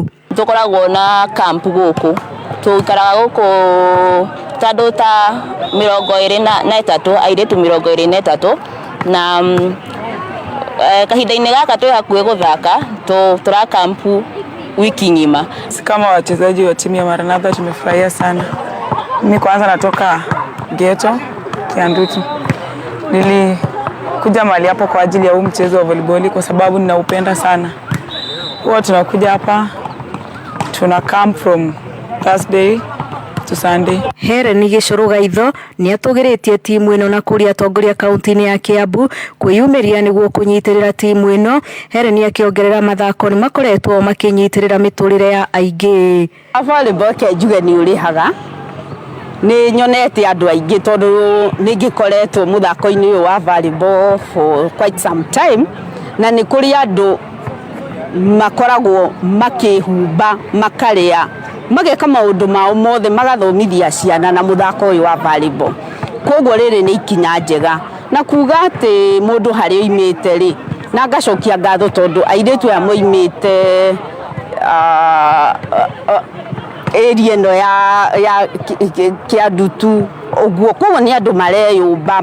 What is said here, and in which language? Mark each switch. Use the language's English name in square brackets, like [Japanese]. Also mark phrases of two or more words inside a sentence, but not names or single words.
[Kikuyu] Tukoragwo na camp gũkũ, tukaraga gũkũ tandũ ta 23 airĩtu 23 na kahinda-inĩ gaka twĩ hakuhĩ gũthaka tũra kampu wiki ng'ima. [Swahili] Kama wachezaji wa timu ya Maranatha tumefurahia sana. Mimi kwanza natoka Geto Kiandutu. Nilikuja mahali hapo kwa ajili ya huu mchezo wa volleyball kwa sababu ninaupenda sana. Huwa tunakuja hapa tuna camp [English] from Thursday to Sunday. [Kikuyu] Heren Gĩcũrũgaitho nĩ atũgĩrĩtie timu ĩno na kũrĩa atongoria kaunti-inĩ ya Kiambu kwĩyumĩria nĩguo kũnyitĩrĩra timu ĩno. Heren akĩongerera mathako nĩ makoretwo makĩnyitĩrĩra mĩtũrĩre ya aingĩ. Volleyball kenjuge nĩ ũrĩhaga, nĩ nyonete andũ aingĩ tondũ nĩ ngĩkoretwo mũthako-inĩ ũyũ wa volleyball [English] for quite some time, [Kikuyu] na nĩ kũrĩ andũ makoragwo makĩhumba makarĩa mageka maũndũ mao mothe magathomithia ciana na mũthako ũyũ wa volleyball. Koguo rĩrĩ nĩ ikinya njega na kuga atĩ mũndũ harĩ oimĩte rĩ, na ngacokia ngatho tondũ airĩtu aya moimĩte area ĩno ya Kiandutu ũguo, koguo nĩ andũ mareyũmba.